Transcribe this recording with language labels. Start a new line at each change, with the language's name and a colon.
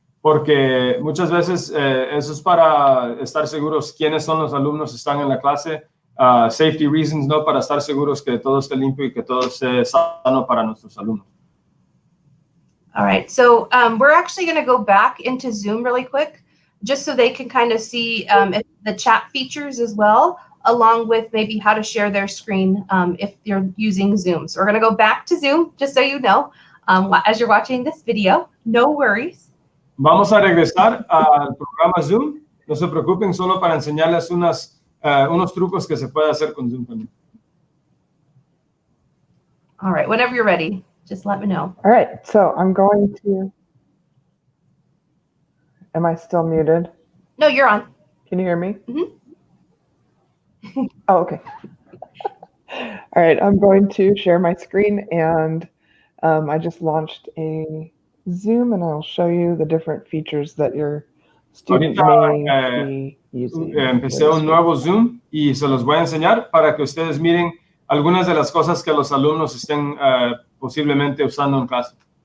Spanish: Porque muchas veces eso es para estar seguros quiénes son los alumnos que están en la clase. Safety reasons, ¿no? Para estar seguros que todo esté limpio y que todo esté sano para nuestros alumnos.
English: All right, so we're actually going to go back into Zoom really quick, just so they can kind of see the chat features as well, along with maybe how to share their screen if you're using Zoom. So we're going to go back to Zoom, just so you know, as you're watching this video. No worries.
Spanish: Vamos a regresar al programa Zoom. No se preocupen, solo para enseñarles unos trucos que se puede hacer con Zoom también.
English: All right, whenever you're ready. Just let me know. All right, so I'm going to, am I still muted? No, you're on. Can you hear me? Mm-hmm. Oh, okay. All right, I'm going to share my screen, and I just launched a Zoom, and I'll show you the different features that your student may be using.
Spanish: Empecé un nuevo Zoom y se los voy a enseñar para que ustedes miren algunas de las cosas que los alumnos estén posiblemente usando en clase.